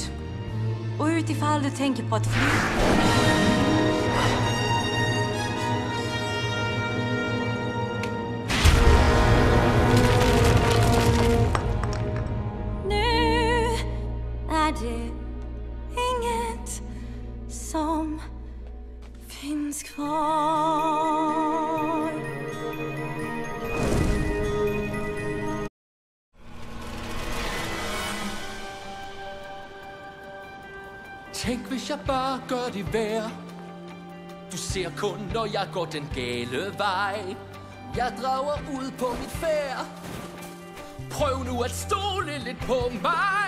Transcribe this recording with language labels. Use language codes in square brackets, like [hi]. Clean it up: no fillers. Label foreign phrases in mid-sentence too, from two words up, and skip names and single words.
[sv] Och utifall du tänker på att fly. Nu är det inget som finns kvar. [da] Tænk hvis jeg bare gør det værd. Du ser kun når jeg går den gale vej. Jeg drager ud på mit færd. Prøv nu at stole lidt på mig.